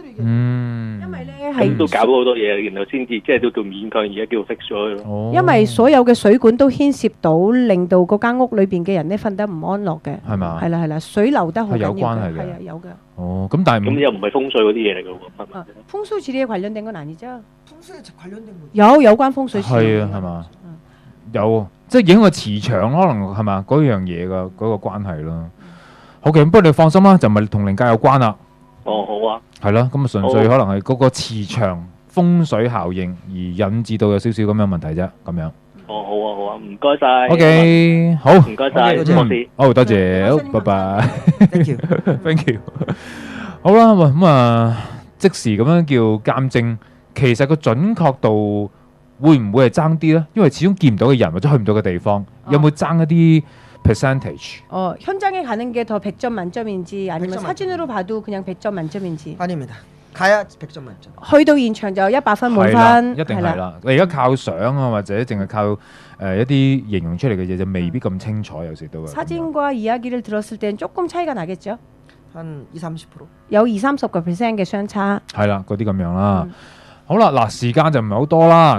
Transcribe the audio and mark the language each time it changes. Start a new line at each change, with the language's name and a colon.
Cantonese: 因為咧係都搞咗好多嘢，然後先至即係都叫勉強，而家叫 fix 咗佢咯。因為所有嘅水管都牽涉到，令到嗰間屋裏邊嘅人咧瞓得唔安樂嘅。係嘛？係啦，水流得好緊要嘅。係有關係嘅。係啊，有嘅。哦，咁但係咁又唔係風水嗰啲嘢嚟嘅喎。
Korean: 風水지리에 관련된 건 아니죠？
Cantonese: 有關風水事。係啊，係嘛？有即係影個磁場可能係嘛嗰樣嘢嘅嗰個關係咯。好嘅，不過你放心啦，就唔係同靈界有關啦。哦，好啊。係咯，咁啊純粹可能係嗰個磁場風水效應而引致到有少少咁樣問題啫，咁樣。哦，好啊，好啊，唔該晒。 OK，好，唔該晒，好，多謝，好，拜拜。
English: Thank you， thank you。
Cantonese: 好啦，咁啊，即時咁樣叫鑑證，其實個準確度會唔會係爭啲咧？因為始終見唔到嘅人或者去唔到嘅地方，有冇爭一啲 percentage？
Korean: 현장에 가는 게 더 100점 만점인지 아니면 사진으로 봐도 그냥 100점 만점인지? 아닙니다. 가야 100점 만점.
Cantonese: 去到現場就100分滿分，一定係啦。你而家靠相啊，或者淨係靠一啲形容出嚟嘅嘢，就未必咁清楚，有時都。
Korean: 사진과 이야기를 들었을 땐 조금 차이가 나겠죠? 한 20-30%.
Cantonese: 有20-30%嘅相差。係啦，嗰啲咁樣啦。好啦，嗱，時間就唔係好多啦。